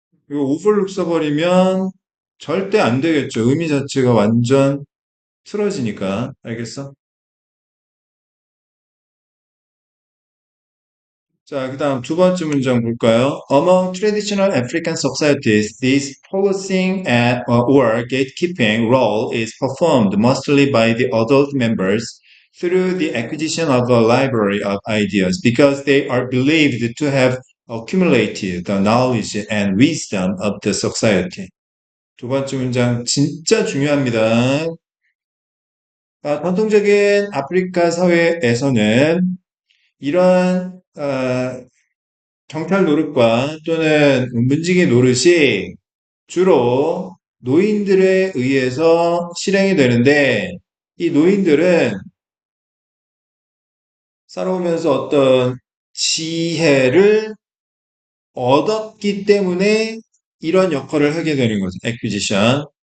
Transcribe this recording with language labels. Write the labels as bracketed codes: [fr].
[ko] 이거 오버룩 써버리면 절대 안 되겠죠. 의미 자체가 완전 틀어지니까. 알겠어? 자, 그 다음 두 번째 문장 볼까요? [en] Among traditional African societies, this policing and or gatekeeping role is performed mostly by the adult members through the acquisition of a library of ideas because they are believed to have accumulated the knowledge and wisdom of the society. [ko] 두 번째 문장 진짜 중요합니다. 전통적인 아프리카 사회에서는 이러한 경찰 노릇과 또는 문지기 노릇이 주로 노인들에 의해서 실행이 되는데 이 노인들은 살아오면서 어떤 지혜를 얻었기 때문에 이런 역할을 하게 되는 거죠. 액퀴지션.